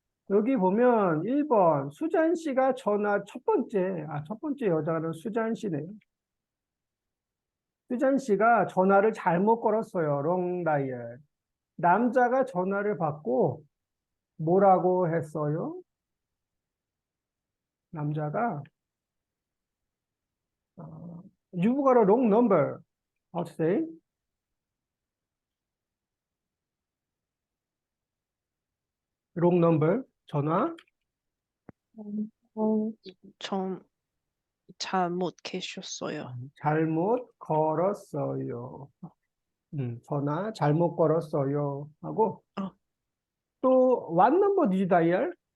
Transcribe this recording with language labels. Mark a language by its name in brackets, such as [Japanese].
[Korean] 여기 보면 1번 수잔 씨가 첫 번째 여자는 수잔 씨네요. 수잔 씨가 전화를 잘못 걸었어요. [English] wrong dial. [Korean] 남자가 전화를 받고 뭐라고 했어요? 남자가 [English] You've got a wrong number. How to say? wrong number. [Korean] 전화 좀 잘못 계셨어요. 잘못 걸었어요. 전화 잘못 걸었어요. 하고 [English] what number did you dial?